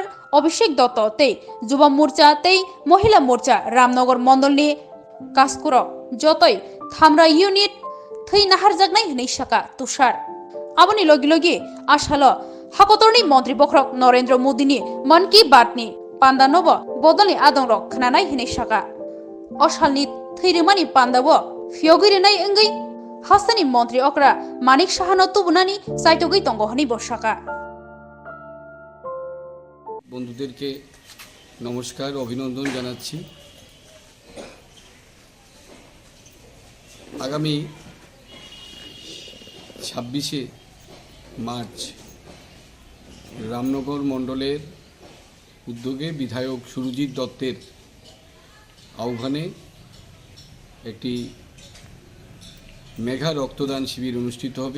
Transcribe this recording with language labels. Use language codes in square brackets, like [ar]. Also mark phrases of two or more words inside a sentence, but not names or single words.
[trp] Abhishek Dotto tei Juba Morcha tei Mohila Morcha Ramnagar Mandolni Kaskuro jotoi Thamra Unit thei naharjagnai hinai Shaka Tushar Aboni logi ashalo Hakotorni Mantri Bokrok Narendra Modini Man Ki Baat ni Pandanobo Bodolni Adongrok khnanai hinai Shaka Oshalni Thirmani Pandabo Fiogirinai Engai Hastani Mantri Okra Manik Shahano Tubunani Saitogi Tongohani Boshaka [bn] বন্ধুদেরকে নমস্কার, অভিনন্দন জানাচ্ছি। আগামী 26শে মার্চ রামনগর মণ্ডলের উদ্যোগে বিধায়ক সুরজিৎ দত্তের আহ্বানে একটি মেগা রক্তদান শিবির অনুষ্ঠিত হবে।